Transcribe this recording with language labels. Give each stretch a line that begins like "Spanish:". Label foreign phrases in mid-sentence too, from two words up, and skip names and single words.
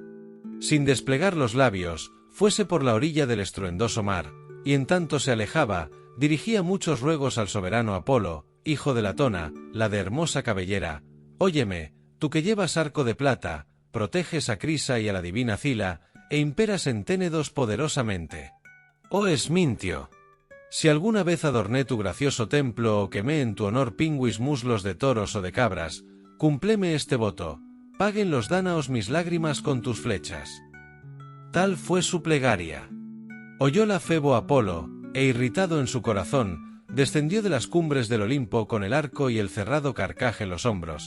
Spanish: Sin desplegar los labios, fuese por la orilla del estruendoso mar, y en tanto se alejaba, dirigía muchos ruegos al soberano Apolo, hijo de Latona, la de hermosa cabellera. Óyeme, tú que llevas arco de plata, proteges a Crisa y a la divina Cila, e imperas en Ténedos poderosamente. Oh Esmintio, si alguna vez adorné tu gracioso templo o quemé en tu honor pingüis muslos de toros o de cabras, cúmpleme este voto, paguen los dánaos mis lágrimas con tus flechas. Tal fue su plegaria. Oyóla Febo Apolo, e irritado en su corazón, descendió de las cumbres del Olimpo con el arco y el cerrado carcaj en los hombros.